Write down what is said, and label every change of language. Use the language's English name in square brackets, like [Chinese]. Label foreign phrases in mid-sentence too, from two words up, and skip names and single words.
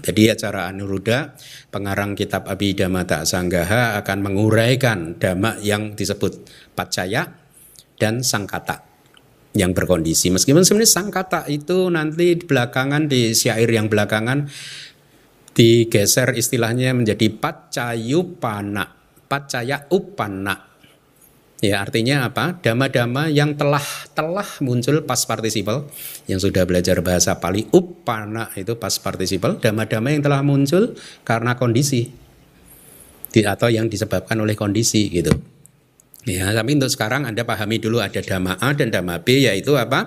[Indonesian] Jadi Acarya Anuruddha, pengarang kitab Abhidhamma Sanggaha, akan menguraikan dhamma yang disebut paccaya dan sangkata yang berkondisi. Meskipun sebenarnya sangkata itu nanti belakangan di syair yang belakangan digeser istilahnya menjadi paccayupana, paccaya upana. Ya, artinya apa? Dhamma-dhamma yang telah muncul [English] past participle. [Indonesian] Yang sudah belajar bahasa Pali, upana itu [English] past participle. [Indonesian] Dhamma-dhamma yang telah muncul karena kondisi atau yang disebabkan oleh kondisi gitu. Ya, tapi untuk sekarang Anda pahami dulu ada dhamma A dan dhamma B, yaitu apa?